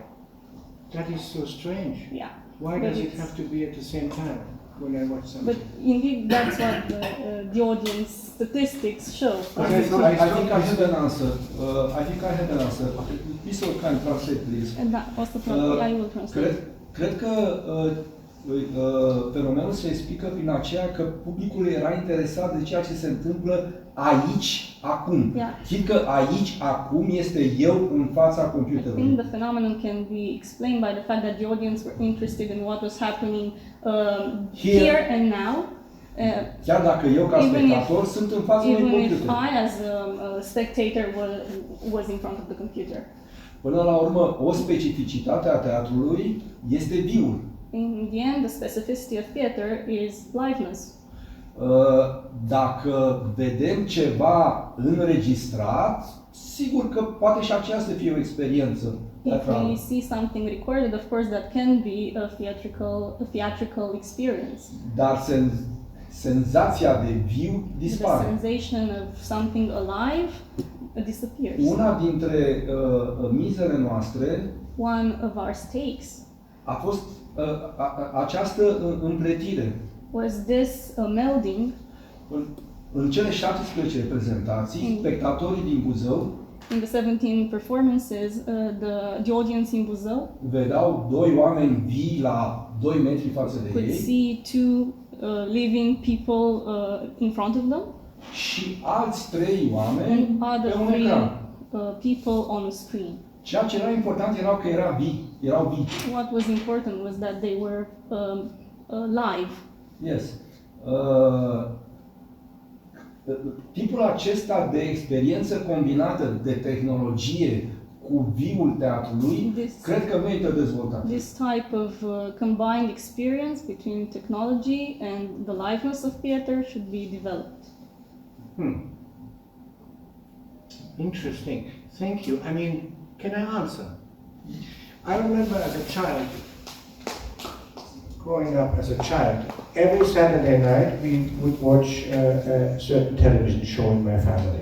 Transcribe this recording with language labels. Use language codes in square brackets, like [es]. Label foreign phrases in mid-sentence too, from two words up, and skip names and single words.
[en] That is so strange. Yeah. Why does it have to be at the same time when I watch something? But indeed, that's what the audience statistics show. I think I had an answer. Please can translate, please. And that was the problem. I will translate. [ro] Cred că fenomenul se explică prin aceea că publicul era interesat de ceea ce se întâmplă aici, acum. [en] Yeah. [ro] Fiindcă aici, acum este eu în fața [en] I [ro] computerului. [en] think the phenomenon can be explained by the fact that the audience were interested in what was happening here and now. [ro] Chiar dacă eu, ca spectator, sunt în fața unui [en] Even if [ro] computer. [en] I, as a spectator, was in front of the computer. [ro] Până la urmă, o specificitate a teatrului este viul. [en] In the end, the specificity of theater is liveness. [ro] Dacă vedem ceva înregistrat, sigur că poate și aceea să fie o experiență teatrală. [en] If we see something recorded, of course, that can be a theatrical experience. [ro] Dar senzația de viu dispare. [en] The sensation of something alive disappears. [ro] Una dintre mizele noastre [en] One of our stakes [ro] a fost această împletire. [en] Was this a melding? [ro] În cele 17 reprezentații, spectatorii din Buzău [en] In the 17 performances, the audience in Buzău [ro] vedeau doi oameni vii la 2 metri față de [en] could [ro] ei [en] see two living people in front of them, [ro] și alți 3 oameni [en] and [ro] pe [en] other [ro] un [en] 3 [ro] ecran. [en] people on a screen. [ro] Ceea ce era important erau că erau vii. [en] What was important was that they were live. Yes. [ro] Tipul acesta de experiență combinată de tehnologie cu viul teatrului, cred că merită dezvoltat. [en] This type of combined experience between technology and the liveness of theater should be developed. Interesting. Thank you. I mean, can I answer? I remember as a child, growing up as a child, every Saturday night we would watch a certain television show in my family.